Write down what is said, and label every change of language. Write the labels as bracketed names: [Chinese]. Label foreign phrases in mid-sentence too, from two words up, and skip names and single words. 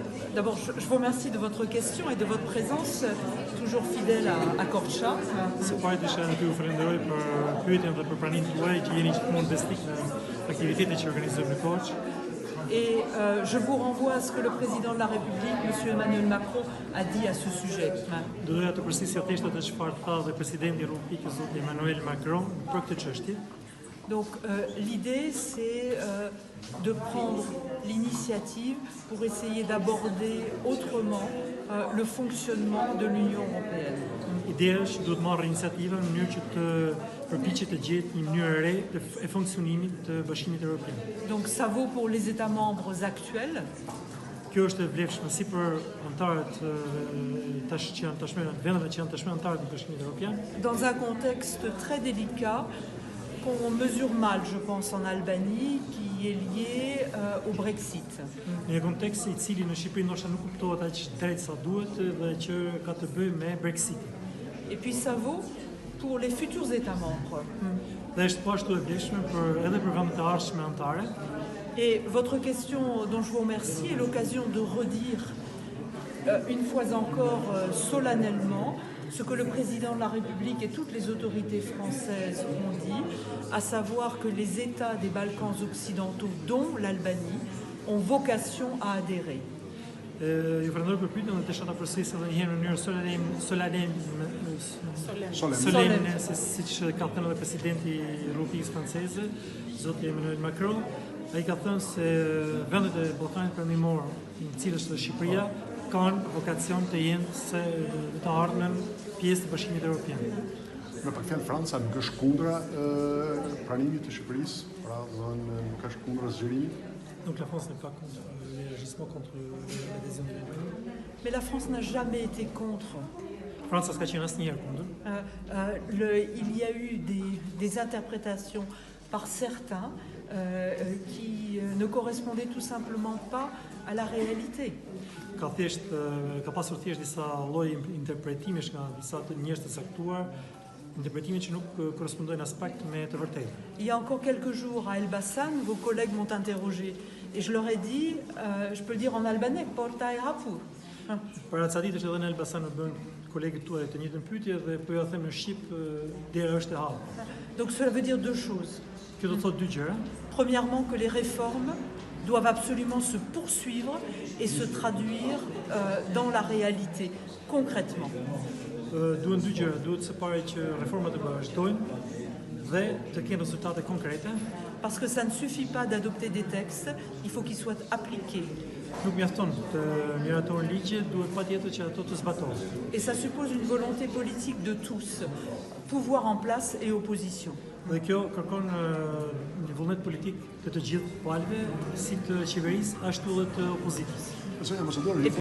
[French] D'abord, je vous remercie de votre question et de votre présence, toujours fidèle à Korça. [Albanian] Se pojdiš tu u falenderoj për pyetjen dhe për pranimin tuaj që jeni gjithmonë besnik në aktivitetet që organizojmë në Korçë. [French] Et je vous renvoie à ce que le président de la République, M. Emmanuel Macron, a dit à ce sujet. [Albanian] Doja të përsërisja thjesht atë çfarë tha dhe presidenti i Republikës zoti Emmanuel Macron për këtë çështje. [French] Donc l'idée c'est de prendre l'initiative pour essayer d'aborder autrement le fonctionnement de l'Union européenne. [Albanian] Ideja është që duhet marrë iniciativa në mënyrë që të përpiqet të gjetë një mënyrë re e funksionimit të Bashkimit Evropian. [French] Donc ça vaut pour les États membres actuels. [Albanian] Kjo është e vlefshme si për antarët që janë tashmë vendeve që janë tashmë antarë të Bashkimit Evropian. [French] Dans un contexte très délicat qu'on mesure mal, je pense, en Albanie, qui est lié au Brexit. [Albanian] Në një kontekst i cili në Shqipëri ndoshta nuk kuptohet aq drejt sa duhet dhe që ka të bëjë me Brexitin. [French] Et puis ça vaut pour les futurs États membres. [Albanian] Dhe është po ashtu e vlefshme edhe për vendet e ardhshme anëtare. [French] Et votre question dont je vous remercie est l'occasion de redire une fois encore solennellement ce que le président de la République et toutes les autorités françaises ont dit, à savoir que les États des Balkans occidentaux, dont l'Albanie, ont vocation à adhérer. [Albanian] Ju falenderoj për pyetjen dhe desha ta përsëris edhe një herë në mënyrë solene, siç ka thënë edhe presidenti i Republikës Franceze, zoti Emmanuel Macron. Ai ka thënë se vendet e Ballkanit Perëndimor, në të cilës është Shqipëria, kanë vokacion të jenë se të ardhmen pjesë të Bashkimit Evropian. Me pak fjalë, Franca nuk është kundra pranimit të Shqipërisë, pra nuk është kundra zgjerimit. [French] Donc la France n'est pas contre l'élargissement, contre l'adhésion de l'Albanie. Mais la France n'a jamais été contre. [Albanian] Franca s'ka qenë asnjëherë kundër. [French] Il y a eu des interprétations par certains qui ne correspondaient tout simplement pas à la réalité. [Albanian] Ka pasur thjesht disa lloje interpretimesh nga disa të njerëz të caktuar, interpretime që nuk korrespondojnë aspekt me të vërtetë. [French] Il y a encore quelques jours à Elbasan, vos collègues m'ont interrogé et je leur ai dit, je peux le dire en albanais, [Albanian] porta e hapur. Para ca ditësh edhe në Elbasan më bën kolegët tuaj të njëjtën pyetje dhe po ja them në shqip dera është e hapur. [French] Donc cela veut dire deux choses. [Albanian] Kjo do të thotë dy gjëra. [French] Premièrement, que les réformes doivent absolument se poursuivre et se traduire dans la réalité, concrètement. [Albanian] Duhen dy gjëra, duhet së pari që reformat të vazhdojnë dhe të kenë rezultate konkrete. [French] Parce que ça ne suffit pas d'adopter des textes, il faut qu'ils soient appliqués. [Albanian] Nuk mjafton të miratohen ligje, duhet patjetër që ato të zbatohen. [French] Et ça suppose une volonté politique de tous, pouvoir en place et opposition. [Albanian] Dhe kjo kërkon një vullnet politik të gjithë palëve, si të qeverisë ashtu edhe të opozitës.